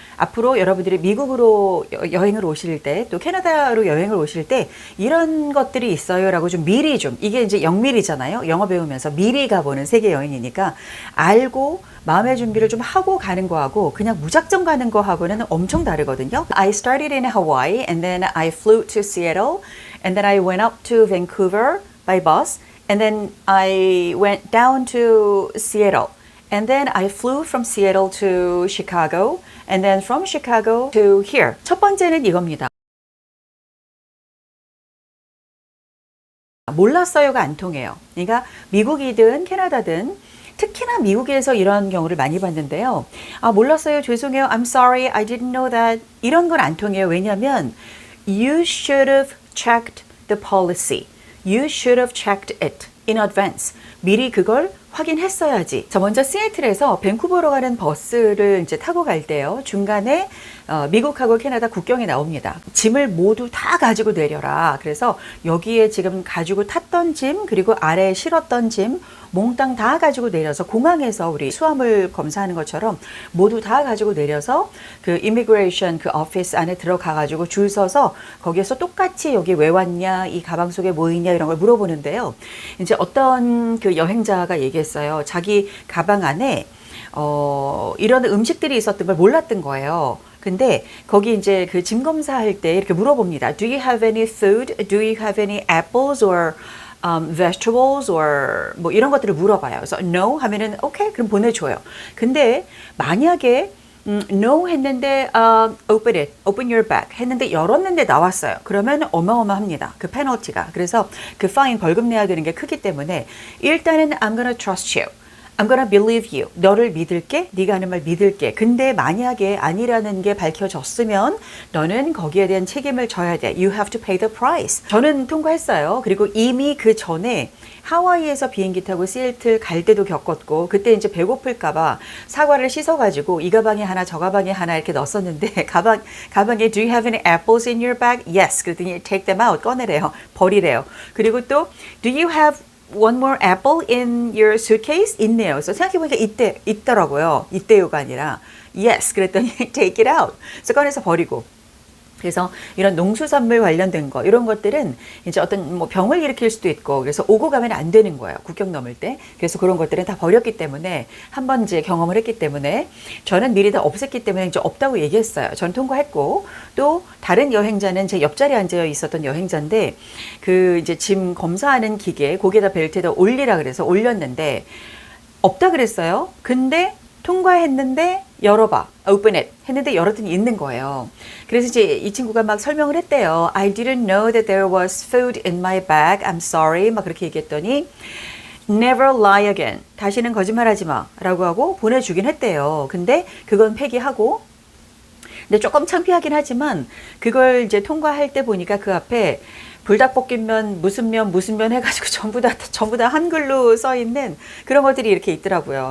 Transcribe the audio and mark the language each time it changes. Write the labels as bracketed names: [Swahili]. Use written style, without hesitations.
[Korean] 앞으로 여러분들이 미국으로 여행을 오실 때 또 캐나다로 여행을 오실 때 이런 것들이 있어요 라고 좀 미리 좀, 이게 이제 영미리잖아요. 영어 배우면서 미리 가보는 세계 여행이니까 알고 마음의 준비를 좀 하고 가는 거하고 그냥 무작정 가는 거하고는 엄청 다르거든요. [English] I started in Hawaii and then I flew to Seattle and then I went up to Vancouver by bus and then I went down to Seattle. And then I flew from Seattle to Chicago, and then from Chicago to here. [Korean] 첫 번째는 이겁니다. 몰랐어요가 안 통해요. 그러니까 미국이든 캐나다든 특히나 미국에서 이런 경우를 많이 봤는데요. 아, 몰랐어요. 죄송해요. [English] I'm sorry. I didn't know that. [Korean] 이런 건 안 통해요. 왜냐하면 [English] You should have checked the policy. You should have checked it in advance. [Korean] 미리 그걸 확인했어야지. 저 먼저 시애틀에서 밴쿠버로 가는 버스를 이제 타고 갈 때요. 중간에 미국하고 캐나다 국경에 나옵니다. 짐을 모두 다 가지고 내려라. 그래서 여기에 지금 가지고 탔던 짐 그리고 아래에 실었던 짐 몽땅 다 가지고 내려서 공항에서 우리 수화물 검사하는 것처럼 모두 다 가지고 내려서 그 이미그레이션 그 오피스 안에 들어가 가지고 줄 서서 거기에서 똑같이 여기 왜 왔냐, 이 가방 속에 뭐 있냐 이런 걸 물어보는데요. 이제 어떤 그 여행자가 얘기했어요. 자기 가방 안에 이런 음식들이 있었던 걸 몰랐던 거예요. 근데 거기 이제 그 짐 검사할 때 이렇게 물어봅니다. [English] Do you have any food? Do you have any apples or vegetables or [Korean] 뭐 이런 것들을 물어봐요. 그래서 no 하면은 오케이 그럼 보내줘요. 근데 만약에 no 했는데 [English] open it, open your bag [Korean] 했는데 열었는데 나왔어요. 그러면 어마어마합니다. 그 페널티가. 그래서 그 파인 벌금 내야 되는 게 크기 때문에 일단은 [English] I'm gonna trust you. I'm gonna believe you. [Korean] 너를 믿을게. 네가 하는 말 믿을게. 근데 만약에 아니라는 게 밝혀졌으면 너는 거기에 대한 책임을 져야 돼. [English] You have to pay the price. [Korean] 저는 통과했어요. 그리고 이미 그 전에 하와이에서 비행기 타고 시애틀 갈 때도 겪었고 그때 이제 배고플까봐 사과를 씻어가지고 이 가방에 하나 저 가방에 하나 이렇게 넣었었는데 가방에 [English] Do you have any apples in your bag? Yes. [Korean] 그랬더니 [English] take them out. [Korean] 꺼내래요. 버리래요. 그리고 또 [English] Do you have one more apple in your suitcase? [Korean] 있네요. 그래서 생각해보니까 있더라고요. 있대요가 아니라 yes. 그랬더니 [English] take it out. [Korean] 그래서 꺼내서 버리고. 그래서 이런 농수산물 관련된 거 이런 것들은 이제 어떤 뭐 병을 일으킬 수도 있고 그래서 오고 가면 안 되는 거예요. 국경 넘을 때. 그래서 그런 것들은 다 버렸기 때문에 한번 이제 경험을 했기 때문에 저는 미리 다 없앴기 때문에 이제 없다고 얘기했어요. 전 통과했고 또 다른 여행자는 제 옆자리에 앉아 있었던 여행자인데 그 이제 짐 검사하는 기계 거기에다 벨트에다 올리라 그래서 올렸는데 없다 그랬어요. 근데 통과했는데 열어봐. [English] Open it. [Korean] 했는데 열었더니 있는 거예요. 그래서 이제 이 친구가 막 설명을 했대요. [English] I didn't know that there was food in my bag. I'm sorry. [Korean] 막 그렇게 얘기했더니 [English] Never lie again. [Korean] 다시는 거짓말하지 마. 라고 하고 보내주긴 했대요. 근데 그건 폐기하고 근데 조금 창피하긴 하지만 그걸 이제 통과할 때 보니까 그 앞에 불닭볶음면 무슨 면 해가지고 전부 다 한글로 써 있는 그런 것들이 이렇게 있더라고요.